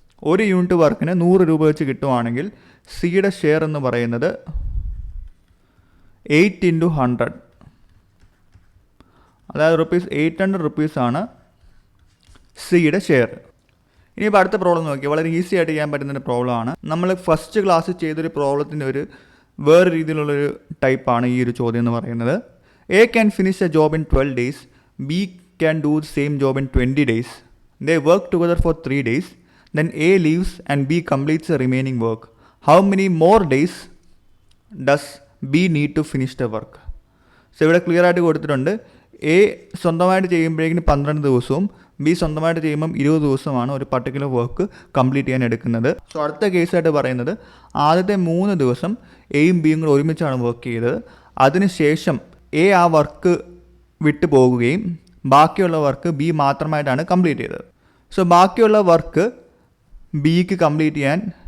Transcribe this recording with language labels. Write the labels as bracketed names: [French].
[Malayalam] ഒരു യൂണിറ്റ് വർക്കിന് 100 രൂപ വെച്ച് കിട്ടുവാണെങ്കിൽ സിയുടെ ഷെയർ എന്ന് പറയുന്നത് 8 into 100 അതായത് 800 rupees ആണ് സിയുടെ ഷെയർ. ഇനിയിപ്പോൾ അടുത്ത പ്രോബ്ലം നോക്കി വളരെ ഈസി ആയിട്ട് ചെയ്യാൻ പറ്റുന്നൊരു പ്രോബ്ലമാണ്. നമ്മൾ ഫസ്റ്റ് ക്ലാസ് ചെയ്തൊരു പ്രോബ്ലത്തിൻ്റെ വേറെ രീതിയിലുള്ളൊരു ടൈപ്പാണ് ഈ ഒരു ചോദ്യം എന്ന് പറയുന്നത്. [English] A can finish a job in 12 days, B can do the same job in 20 days. They work together for 3 days. Then A leaves and B completes the remaining work. How many more days does B need to finish the work? [Malayalam] ഇവിടെ clear ആയിട്ട് കൊടുത്തിട്ടുണ്ട്. A സ്വന്തമായിട്ട് ചെയ്യുമ്പോഴേക്കും 12 ദിവസവും B സ്വന്തമായിട്ട് ചെയ്യുമ്പം 20 ദിവസമാണ് ഒരു പർട്ടിക്കുലർ വർക്ക് കംപ്ലീറ്റ് ചെയ്യാൻ എടുക്കുന്നത്. അടുത്ത കേസായിട്ട് പറയുന്നത് ആദ്യത്തെ 3 ദിവസം എയും ബിയും കൂടെ ഒരുമിച്ചാണ് വർക്ക് ചെയ്തത്. അതിനുശേഷം എ ആ വർക്ക് വിട്ടു പോകുകയും ബാക്കിയുള്ള വർക്ക് ബി മാത്രമായിട്ടാണ് കംപ്ലീറ്റ് ചെയ്തത്. ബാക്കിയുള്ള വർക്ക് ബിക്ക് കംപ്ലീറ്റ് ചെയ്യാൻ